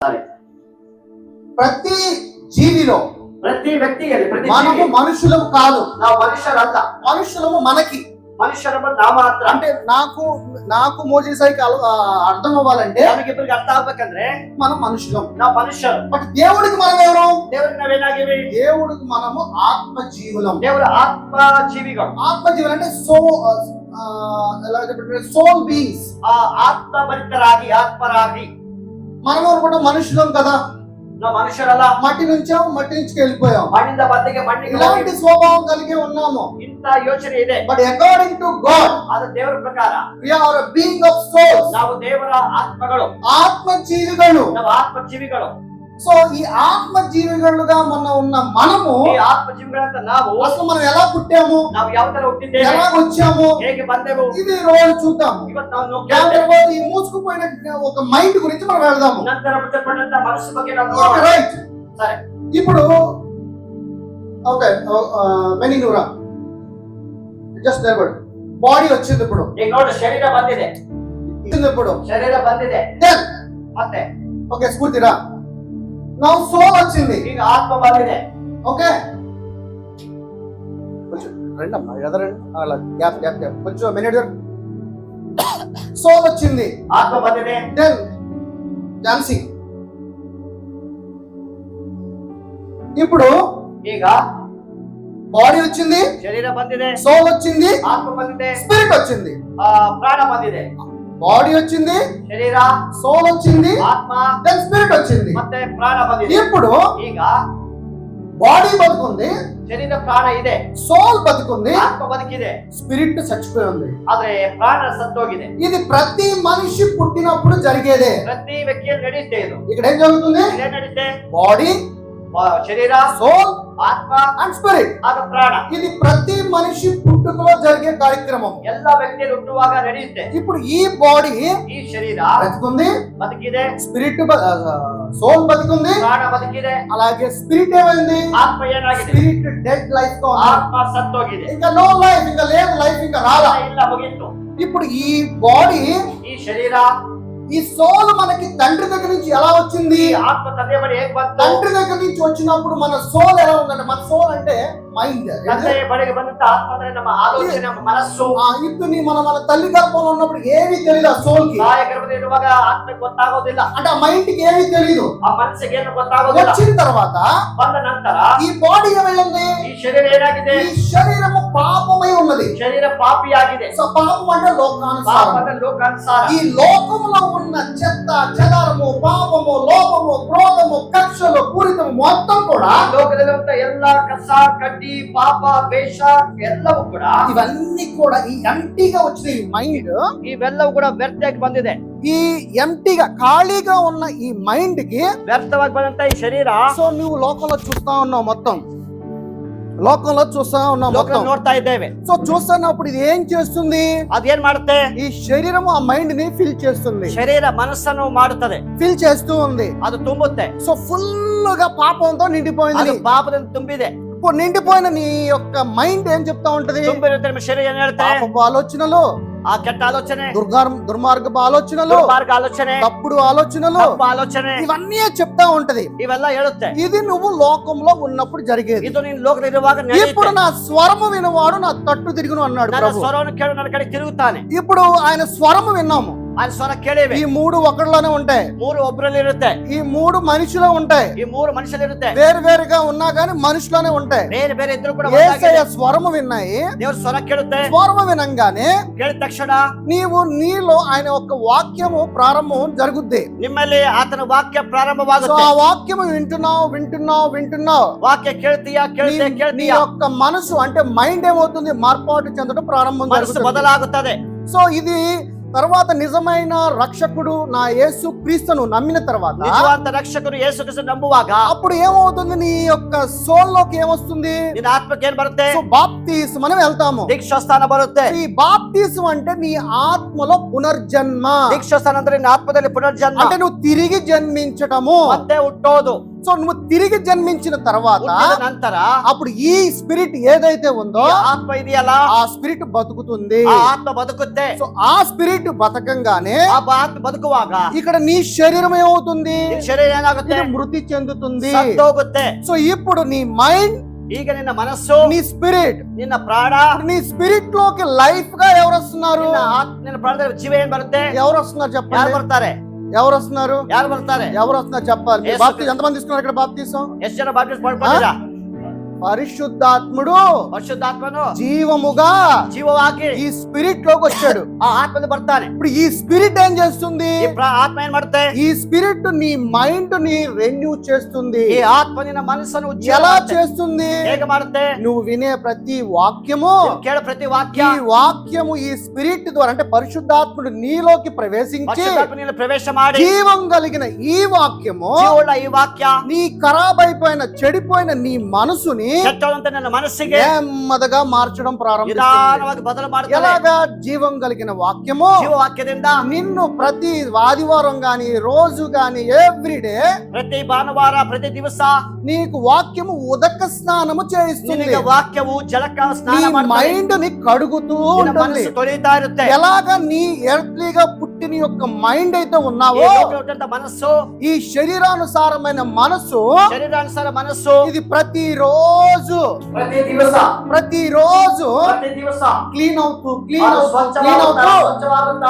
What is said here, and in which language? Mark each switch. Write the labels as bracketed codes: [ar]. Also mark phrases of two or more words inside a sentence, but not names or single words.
[te] ప్రతి జీవిలో [kn] ಪ್ರತಿ ವ್ಯಕ್ತಿಯಲ್ಲಿ ಪ್ರತಿ [te] మనము మనుషులం కాదు, [kn] ನಾವು ಮನುಷ್ಯರಲ್ಲ, [te] మనుషులము మనకి. [kn] ಮನುಷ್ಯರಮ್ಮ ನಾವು ಮಾತ್ರ. [te] అంటే నాకు మోజేసాయికి అర్థం అవ్వాలంటే [kn] ನಮಗಿಬ್ಬರಿಗೆ ಅರ್ಥ ಆಗ್ಬೇಕಂದ್ರೆ [te] మనం మనుషులం, [kn] ನಾವು ಮನುಷ್ಯರು. [te] బట్ దేవుడికి మనం ఎవరు? [kn] ದೇವರಿಗೆ ನಾವೇನಾಗಿವಿ? [te] దేవుడికి మనము ఆత్మ జీవులం. [kn] ದೇವರ ಆತ್ಮ ಜೀವಿಗಳು. [te] ఆత్మ జీవులు అంటే [en] soul beings. [kn] ಆ ಆತ್ಮ ಭರಿತರಾಗಿ ಆತ್ಮರಾಗಿ. [te] మనం అనుకుంటాం మనుషులం కదా, [kn] ನಾವು మనుಷ್ಯರಲ್ಲ, [te] మట్టి నుంచి వెళ్ళిపోయాం, [kn] ಮಣ್ಣಿಂದ ಬದಿಗೆ ಮಣ್ಣಿಗೆ [te] ఇలాంటి స్వభావం కలిగి ఉన్నాము. [kn] ಇಂತ ಯೋಚನೆ ಇದೆ. [en] but according to God [kn] ಆದ ದೇವರ ಪ್ರಕಾರ [en] we are a being of souls. [kn] ನಾವು ದೇವರ ಆತ್ಮಗಳು, ఆత్మ జీవిಗಳು. ನಾವು ಆತ್ಮ ಜೀವಿಗಳು. [te] సో ఈ ఆత్మ జీవిകളുగా ఉన్న మనము, [kn] ಈ ಆತ್ಮ ಜೀವಿಗಳಂತ ನಾವು [te] అసలు మనం ఎలా పుట్టాము, [kn] ನಾವು ಯಾವ ತರ ಹುಟ್ಟಿದ್ದೇವೆ, [te] ఎలా వచ్చాము, [kn] ಹೇಗೆ ಬಂದೆವು, [te] ఇది రోజు చూద్దాము. [kn] ಇವತ್ತು ನಾವು [te] దాని [kn] ನೋಡ್ತೇವೆ. [te] తర్వాత ఈ మూసుకుపోయిన ఒక మైండ్ గురించి మనం వెళ్దాము. [kn] ನಂತರ ಮುಚ್ಚಲ್ಪಟ್ಟಂತ ಮನಸ್ಸು ಬಗ್ಗೆ ನಾವು ನೋಡೋಣ. [te] రైట్. [kn] ಸರಿ, [te] ఇప్పుడు ఓకే, మెనీనురా జస్ట్ నిలబడు. బాడీ వచ్చింది ఇప్పుడు, [kn] ಈಗ ನೋಡಿ ಶರೀರ ಬಂದಿದೆ, [te] ఇప్పుడు [kn] ಶರೀರ ಬಂದಿದೆ. [te] దెన్ [kn] ಮತ್ತೆ [te] ఓకే స్ఫూర్తిరా. [en] now soul [te] వచ్చింది, [kn] ಈಗ ಆತ್ಮ ಬಂದಿದೆ. [te] ఓకే కొంచెం రండమ్మా, ఎదరండి, అలా [en] gap gap gap [te] కొంచెం మినిట్. సోల్ వచ్చింది, [kn] ಆತ್ಮ ಬಂದಿದೆ. [en] then dancing. [te] ఇప్పుడు [kn] ಈಗ [te] బాడీ వచ్చింది, [kn] ಶರೀರ ಬಂದಿದೆ, [te] సోల్ వచ్చింది, [kn] ಆತ್ಮ ಬಂದಿದೆ, [te] స్పిరిట్ వచ్చింది. [kn] ಪ್ರಾಣ ಬಂದಿದೆ. [te] బాడీ వచ్చింది, [kn] ಶರೀರ, [te] సోల్ వచ్చింది, [kn] ಆತ್ಮ, [en] then spirit [te] వచ్చింది. [kn] ಮತ್ತೆ ಪ್ರಾಣ ಬಂದಿದೆ. [te] ఇప్పుడు [kn] ಈಗ [te] బాడీ బతుకుంది, [kn] ಶರೀರ ಪ್ರಾಣ ಇದೆ, [te] సోల్ బతుకుంది, [kn] ಆತ್ಮ ಬದುಕಿದೆ, [te] స్పిరిట్ చచ్చిపోయి ఉంది. [kn] ಆದ್ರೆ ಪ್ರಾಣ ಸತ್ತೋಗಿದೆ. [te] ఇది ప్రతి మనిషి పుట్టినప్పుడు జరిగేదే. [kn] ಪ್ರತಿ ವ್ಯಕ್ತಿಯಲ್ಲಿ ನಡೆಯುತ್ತೆ ಇದು. [te] ఇక్కడ ఏం జరుగుతుంది? [kn] ಏನ್ ನಡೀತೆ? [te] బాడీ, [kn] ಶರೀರ, [te] సోల్ [kn] ಆತ್ಮ, [en] and spirit. [kn] ಆಗ ಪ್ರಾಣ. [te] ఇది ప్రతి మనిషి పుట్టుకలో జరిగే కార్యక్రమం. [kn] ಎಲ್ಲ ವ್ಯಕ್ತಿಯಲ್ಲಿ ಹುಟ್ಟುವಾಗ ನಡೆಯುತ್ತೆ. [te] ఇప్పుడు ఈ బాడీ [kn] ಈ ಶರೀರ [te] బతుకుంది, [kn] ಬದುಕಿದೆ, [en] spirit soul [te] బతుకుంది, [kn] ಪ್ರಾಣ ಬದುಕಿದೆ, [te] అలాగే స్పిరిట్ ఏమైంది? [kn] ಆತ್ಮ ಏನಾಗಿದೆ? [en] spirit dead life [te] తో ఉంది. [kn] ಆತ್ಮ ಸತ್ತೋಗಿದೆ. [te] ఇంకా [en] no life, [te] ఇంకా లేదు లైఫ్, ఇంకా రాలా. [kn] ಇಲ್ಲ, ಮುಗಿತ್ತು. [te] ఇప్పుడు ఈ బాడీ, [kn] ಈ ಶರೀರ, [te] ఈ సోల్ మనకి తండ్రి దగ్గర నుంచి ఎలా వచ్చింది? [kn] ಈ ಆತ್ಮ ತಂದೆ ಬಳಿ ಹೇಗ್ ಬಂತು? [te] తండ్రి దగ్గర నుంచి వచ్చినప్పుడు మన సోల్ ఎలా ఉందంటే, మన సోల్ అంటే మైండ్. [kn] ತಂದೆ ಬಳಿಗೆ ಬಂದಂತ ಆತ್ಮ ಅಂದ್ರೆ ನಮ್ಮ ಆಲೋಚನೆ, ನಮ್ಮ ಮನಸ್ಸು. [te] ఇప్పుడు మన తల్లి గర్భంలో ఉన్నప్పుడు ఏమీ తెలియదు ఆ సోల్ కి. [kn] ತಾಯ ಗರ್ಭದಲ್ಲಿ ಇರುವಾಗ ಆತ್ಮಕ್ಕೆ ಗೊತ್ತಾಗೋದಿಲ್ಲ, [te] అంటే ఆ మైండ్ కి ఏమీ తెలియదు. [kn] ಆ ಮನಸ್ಸಿಗೆ ಏನು ಗೊತ್ತಾಗೋದಿಲ್ಲ. [te] వచ్చిన తర్వాత [kn] ಬಂದ ನಂತರ [te] ఈ బాడీ ఏమైంది? [kn] ಈ ಶರೀರ ಏನಾಗಿದೆ? [te] ఈ శరీరము పాపమై ఉన్నది. [kn] ಶರೀರ ಪಾಪಿಯಾಗಿದೆ. [te] సో పాపం అంటే లోకానుసారం. [kn] ಪಾಪದ ಲೋಕಾನುಸಾರ. [te] ఈ లోకములో ఉన్న చెత్త చెదారము, పాపము, లోపము, క్రోధము, కక్షలు, పూరితము మొత్తం కూడా, [kn] ಲೋಕದಲ್ಲಿರುವಂತ ಎಲ್ಲ ಕಸ, ಕಡ್ಡಿ, ಪಾಪ, ದ್ವೇಷ ಎಲ್ಲವೂ ಕೂಡ, [te] ఇవన్నీ కూడా ఈ ఎంటీగా వచ్చిన ఈ మైండ్, [kn] ಇವೆಲ್ಲವೂ ಕೂಡ ವ್ಯರ್ಥವಾಗಿ ಬಂದಿದೆ. [te] ఈ ఎంటీగా ఖాళీగా ఉన్న ఈ మైండ్ కి, [kn] ವ್ಯರ್ಥವಾಗಿ ಬಂದಂತ ಈ ಶರೀರ, [te] సో నువ్వు లోకంలో చూస్తా ఉన్నావు, మొత్తం లోకంలో చూస్తా ఉన్నావు మొత్తం. [kn] ಲೋಕದಲ್ಲಿ ನೋಡ್ತಾ ಇದ್ದೇವೆ. [te] సో చూస్తున్నప్పుడు ఇది ఏం చేస్తుంది? [kn] ಅದೇನ್ ಮಾಡುತ್ತೆ? [te] ఈ శరీరము ఆ మైండ్ ని ఫిల్ చేస్తుంది, [kn] ಶರೀರ ಮನಸ್ಸನ್ನು ಮಾಡುತ್ತದೆ, [te] ఫిల్ చేస్తూ ఉంది. [kn] ಅದು ತುಂಬುತ್ತೆ. [te] సో ఫుల్ గా పాపంతో నిండిపోయింది. [kn] ಅದು ಪಾಪದಿಂದ ತುಂಬಿದೆ. [te] ఇప్పుడు నిండిపోయిన నీ యొక్క మైండ్ ఏం చెప్తా ఉంటది? [kn] ತುಂಬಿರುತ್ತೆ ನಿಮ್ಮ ಶರೀರ ಏನ್ ಹೇಳುತ್ತೆ? [te] పాపపు ఆలోచనలు, [kn] ಆ ಕೆಟ್ಟ ಆಲೋಚನೆ, [te] దుర్మార్గపు ఆలోచనలు, [kn] ದುರ್ಮಾರ್ಗ ಆಲೋಚನೆ, [te] తప్పుడు ఆలోచనలు, [kn] ತಪ್ಪು ಆಲೋಚನೆ, [te] ఇవన్నీ చెప్తా ఉంటది. [kn] ಇವೆಲ್ಲ ಹೇಳುತ್ತೆ. [te] ఇది నువ్వు లోకంలో ఉన్నప్పుడు జరిగేది. [kn] ಇದು ನೀನು ಲೋಕದಲ್ಲಿ ಇರುವಾಗ [te] ఇప్పుడు [kn] ನಡೆಯುತ್ತೆ. [te] నా స్వరము వినవాడు నా తట్టు తిరుగును అన్నాడు [kn] ನನ್ನ [te] ప్రభు. [kn] ಸ್ವರವನ್ನು ಕೇಳು, ನನ್ನ ಕಡೆ ತಿರುಗುತ್ತಾನೆ. [te] ఇప్పుడు ఆయన స్వరము విన్నాము. [kn] ಆ ಸ್ವರ ಕೇಳಿವೆ. [te] ఈ మూడు ఒకటిలోనే ఉంటాయి, [kn] ಮೂರು ಒಬ್ಬರಲ್ಲಿ ಇರುತ್ತೆ, [te] ఈ మూడు మనిషిలో ఉంటాయి. [kn] ಈ ಮೂರು ಮನುಷ್ಯರಿರುತ್ತೆ. [te] వేరు వేరుగా ఉన్నా గానీ మనుషులోనే ఉంటాయి. [kn] ಬೇರೆ ಬೇರೆ ಇದ್ರು ಕೂಡ [te] యేసయ్య స్వరము విన్నాయి. [kn] ದೇವ್ರ ಸ್ವರ ಕೇಳುತ್ತೆ. [te] స్వరము వినంగానే [kn] ಕೇಳಿದ ತಕ್ಷಣ [te] నీలో ఆయన ఒక వాక్యము ప్రారంభం జరుగుద్ది. [kn] ನಿಮ್ಮಲ್ಲಿ ಆತನ ವಾಕ್ಯ [te] సో [kn] ಪ್ರಾರಂಭವಾಗುತ್ತೆ. [te] ఆ వాక్యము వింటున్నావు. [kn] ವಾಕ್ಯ ಕೇಳ್ತೀಯಾ, [te] నీ [kn] ಕೇಳ್ತೀಯಾ, [te] యొక్క మనసు అంటే మైండ్ ఏమవుతుంది? మార్పాటు చెందడం ప్రారంభం [kn] ಮನಸ್ಸು [te] జరుగుతుంది. [kn] ಬದಲಾಗುತ್ತದೆ. [te] సో ఇది తర్వాత నిజమైన రక్షకుడు నా యేసు క్రీస్తును నమ్మిన తర్వాత [kn] ನಿಜವಾದ ರಕ್ಷಕರು ಯೇಸು ಕ್ರಿಸ್ತನ ನಂಬುವಾಗ [te] అప్పుడు ఏమవుతుంది? నీ యొక్క సోల్ లోకి ఏమొస్తుంది? [kn] ನಿನ್ನ ಆತ್ಮಕ್ಕೆ ಏನ್ ಬರುತ್ತೆ? [te] సో బాప్తిస్మం అని వెళ్తాము. [kn] ದೀಕ್ಷಾಸ್ಥಾನ ಬರುತ್ತೆ. [te] ఈ బాప్తిస్మం అంటే నీ ఆత్మలో పునర్జన్మ. [kn] ದೀಕ್ಷಾಸ್ಥಾನ ಅಂದ್ರೆ ನಿನ್ನ ಆತ್ಮದಲ್ಲಿ ಪುನರ್ಜನ್ಮ, [te] అంటే నువ్వు తిరిగి జన్మించటము. [kn] ಮತ್ತೆ ಹುಟ್ಟೋದು. [te] సో నువ్వు తిరిగి జన్మించిన తర్వాత [kn] ಹುಟ್ಟಿದ ನಂತರ [te] అప్పుడు ఈ స్పిరిట్ ఏదైతే ఉందో [kn] ಈ ಆತ್ಮ ಇದೆಯಲ್ಲ [te] ఆ స్పిరిట్ బతుకుతుంది. [kn] ಆ ಆತ್ಮ ಬದುಕುತ್ತೆ. [te] సో ఆ స్పిరిట్ బతకంగానే [kn] ಆ ಆತ್ಮ ಬದುಕುವಾಗ [te] ఇక్కడ నీ శరీరం ఏమవుతుంది? [kn] ನಿನ್ನ ಶರೀರ ಏನಾಗುತ್ತೆ? [te] ఇది మృతి చెందుతుంది. [kn] ಸತ್ತೋಗುತ್ತೆ. [te] సో ఇప్పుడు నీ మైండ్, [kn] ಈಗ ನಿನ್ನ ಮನಸ್ಸು, [te] నీ స్పిరిట్, [kn] ನಿನ್ನ ಪ್ರಾಣ, [te] నీ స్పిరిట్ లోకి లైఫ్ గా ఎవరు వస్తున్నారు? [kn] ನಿನ್ನ ಪ್ರಾಣದಲ್ಲಿ ಜೀವ ಏನ್ ಬರುತ್ತೆ? [te] ఎవరు వస్తున్నారు [kn] ಯಾರು [te] చెప్పండి? [kn] ಬರ್ತಾರೆ? [te] ఎవరు వస్తున్నారు? [kn] ಯಾರು ಬರ್ತಾರೆ? [te] ఎవరు వస్తున్నారు చెప్పాలి. యేసు బాప్తిజం ఎంతమంది తీసుకున్నారు ఇక్కడ బాప్తిజం? [kn] ಎಷ್ಟು ಜನ ಬಾಪ್ಟಿಸ್ಟ್ ಪಡ್ಕೊಂಡಿರಾ? [te] పరిశుద్ధాత్ముడు [kn] ಪರಿಶುದ್ಧಾತ್ಮನು [te] జీవముగా [kn] ಜೀವವಾಗಿ [te] ఈ స్పిరిట్ లోకి వచ్చాడు. [kn] ಆ ಆತ್ಮನು ಬರ್ತಾನೆ. [te] ఇప్పుడు ఈ స్పిరిట్ ఏం చేస్తుంది? [kn] ಈ ಆತ್ಮ ಏನ್ ಮಾಡುತ್ತೆ? [te] ఈ స్పిరిట్ నీ మైండ్ ని రెన్యూ చేస్తుంది. [kn] ಈ ಆತ್ಮ ನಿನ್ನ ಮನಸ್ಸನ್ನು ಉಜ್ಜೀವ [te] ఎలా [kn] ಮಾಡುತ್ತೆ. [te] చేస్తుంది? [kn] ಹೇಗೆ ಮಾಡುತ್ತೆ? [te] నువ్వు వినే ప్రతి వాక్యము, [kn] ನೀವು ಕೇಳೋ ಪ್ರತಿ ವಾಕ್ಯ, [te] ఈ వాక్యము ఈ స్పిరిట్ ద్వారా అంటే పరిశుద్ధాత్ముడు నీలోకి ప్రవేశించి [kn] ಪರಿಶುದ್ಧಾತ್ಮನಿಂದ ಪ್ರವೇಶ ಮಾಡಿ [te] జీవం కలిగిన ఈ వాక్యము [kn] ಜೀವವುಳ್ಳ ಈ ವಾಕ್ಯ [te] నీ ఖరాబ్ అయిపోయిన చెడిపోయిన నీ మనసుని [kn] ಕೆಟ್ಟವಂತ ನನ್ನ ಮನಸ್ಸಿಗೆ [te] నెమ్మదిగా మార్చడం ప్రారంభిస్తుంది. [kn] ನಿಧಾನವಾಗಿ ಬದಲು ಮಾಡುತ್ತದೆ. [te] ఎలాగా? జీవం కలిగిన వాక్యము [kn] ಜೀವ ವಾಕ್ಯದಿಂದ [te] నిన్ను ప్రతి ఆదివారం గాని రోజు గాని ఎవ్రీడే [kn] ಪ್ರತಿ ಭಾನುವಾರ ಪ್ರತಿ ದಿವಸ [te] నీకు వాక్యము ఉదక స్నానము చేయిస్తుంది. [kn] ನಿನಗೆ ವಾಕ್ಯವು ಜಲಕ [te] నీ [kn] ಸ್ನಾನ ಮಾಡುತ್ತದೆ. [te] మైండ్ ని కడుగుతూ [kn] ನಿನ್ನ [te] ఉంటుంది. [kn] ಮನಸ್ಸು ತೊಳೆಯುತ್ತಾ ಇರುತ್ತೆ. [te] ఎలాగా నీ ఎర్త్లీగా పుట్టిన యొక్క మైండ్ అయితే [kn] ಈ [te] ఉన్నావో [kn] ಲೋಕದಲ್ಲಿ ಹುಟ್ಟಿದಂತ ಮನಸ್ಸು, [te] ఈ శరీరానుసారమైన మనసు [kn] ಶರೀರಾನುಸಾರ ಮನಸ್ಸು [te] ఇది ప్రతిరోజు ప్రతిరోజు క్లీన్ అవుతూ [kn] ಅದು ಸ್ವಚ್ಛವಾಗುತ್ತಾ, ಸ್ವಚ್ಛವಾಗುತ್ತಾ,